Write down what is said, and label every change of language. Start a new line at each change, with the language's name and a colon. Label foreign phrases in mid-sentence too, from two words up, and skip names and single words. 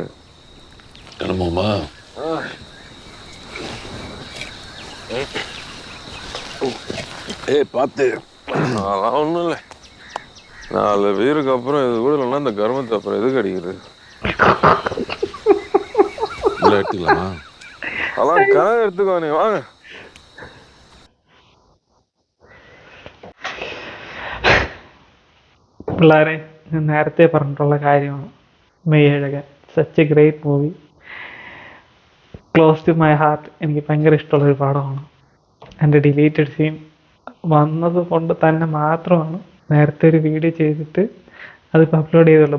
Tamil: என்னமாமா பார்த்து அதெல்லாம் ஒண்ணும் இல்லை. 4 பேருக்கு அப்புறம் இது கூட இல்லைன்னா இந்த கர்மத்தை அப்புறம் எதுக்கு அடிக்கிறது? எடுத்துக்கலாமா? அதெல்லாம் கனவு எடுத்துக்கோ. நீ வாங்க.
Malayalam: പിള്ളേരെ ഞാൻ നേരത്തെ പറഞ്ഞിട്ടുള്ള കാര്യമാണ് മെയ്യഴകൻ.
English: Such a great movie, close to my heart.
Malayalam: എനിക്ക് ഭയങ്കര ഇഷ്ടമുള്ളൊരു പടമാണ്. എൻ്റെ
English: deleted scene
Malayalam: വന്നത് കൊണ്ട് തന്നെ മാത്രമാണ് നേരത്തെ ഒരു വീഡിയോ ചെയ്തിട്ട് അതിപ്പോൾ അപ്ലോഡ് ചെയ്തുള്ളൂ.